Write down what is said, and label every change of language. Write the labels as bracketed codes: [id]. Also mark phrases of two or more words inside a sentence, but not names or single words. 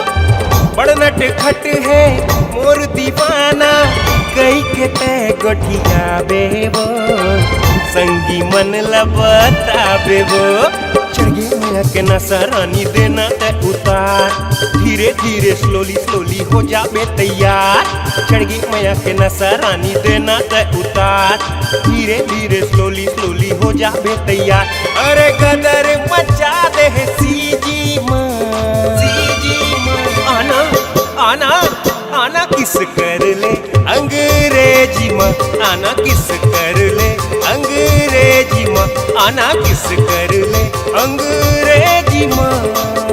[hne] बड़ नट खट है मोर दीवाना, कई के तय गोठिया बेबो, संगी मन लबताबे वो। चढ़िए मैया के नशा रानी देना तय उतार, धीरे धीरे [en] slowly slowly [hne] हो जाबे तैयार। चढ़िए मैया के नशा रानी देना तय उतार, धीरे धीरे [en] slowly slowly [hne] हो जाबे तैयार। अरे गदर मचा दे सीजी माँ, सीजी माँ आना आना आना किस कर ले अंग्रेजी माँ, आना किस कर ले अंग्रेजी माँ, आना किस कर ले अंग्रेजी माँ।